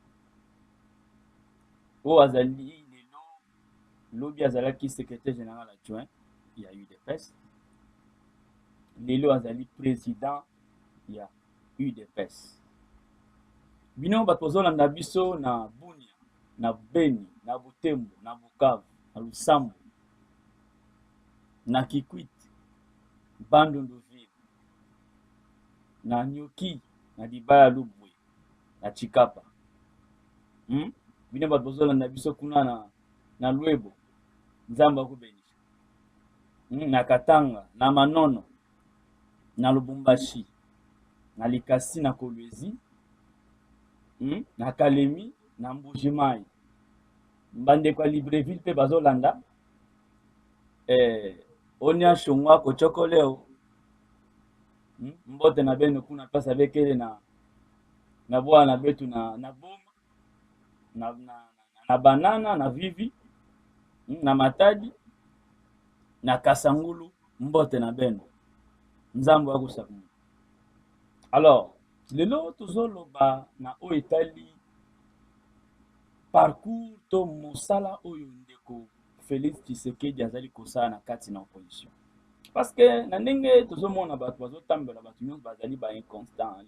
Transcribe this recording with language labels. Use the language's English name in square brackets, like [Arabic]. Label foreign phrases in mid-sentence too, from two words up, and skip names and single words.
[Lingala] O azali lelo lobi azalaki [French] secrétaire général adjoint [Lingala] ya UDPS. Lelo azali président ya UDPS. Bino bato bazolanda biso na Bunia, na Beni, na Butembo, na Bukavu, na Lusambo, na Kikwit, Bandunduville, na Nyoki, na Dibaya Lubwe, na Chikapa. Bino bato bazolanda biso kuna na Lwebo, Nzambe akubenisha. Na Katanga, na Manono, na Lubumbashi, na Likasi, na Kolwezi, na Kalemi, na Mbujimai. Mbande kwa Libreville pe bazolanda. Onia Shongwa Kochoko leo. [Kongo] Mbote na beno kuna pasa bekele na bwana betu na Boma, na Banana, na Vivi, na Matadi, na Kasangulu, mbote na beno. Nzambo akusakumu. [Lingala] Alors, lelo tozoloba na o etali parcours to mosala oyo ndeko Félix Tshisekedi azali kosala na kati na opposition. [French] Parce que [Lingala] na ndenge tozomona bato bazotambela bato nyonso bazali ba inconstant.